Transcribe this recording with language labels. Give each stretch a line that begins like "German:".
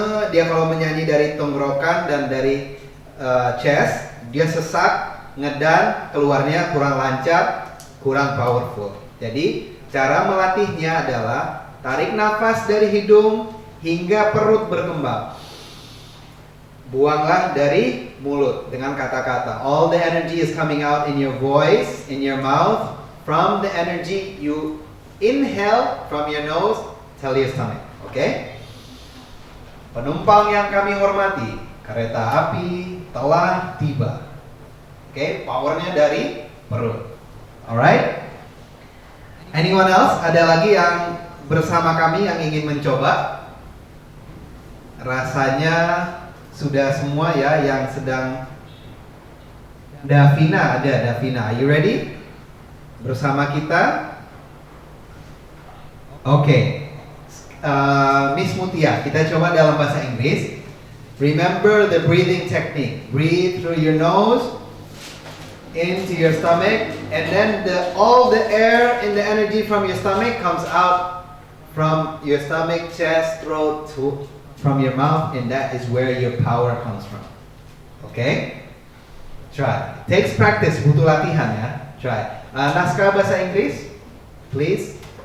Indonesian: Dia kalau menyanyi dari tenggorokan dan dari chest, dia sesak, ngedan, keluarnya kurang lancar, kurang powerful. Jadi cara melatihnya adalah tarik nafas dari hidung hingga perut berkembang. Buanglah dari mulut dengan kata-kata.
English: All the energy is coming out in your voice, in your mouth, from the energy you inhale from your nose, tell your stomach.
Indonesian: Oke? Penumpang yang kami hormati, kereta api telah tiba. Oke, powernya dari perut.
English: Alright? Anyone else?
Indonesian: Ada lagi yang bersama kami yang ingin mencoba? Rasanya sudah semua ya yang sedang. Davina ada, Davina.
English: Are you ready?
Indonesian: Bersama kita. Oke. Miss Mutia, kita coba dalam bahasa Inggris.
English: Remember the breathing technique. Breathe through your nose into your stomach, and then all the air and the energy from your stomach comes out from your stomach, chest, throat, from your mouth, and that is where your power comes from. Okay? Try. Takes practice,
Indonesian: butuh latihan ya.
English: Try.
Indonesian: Naskah bahasa Inggris, please.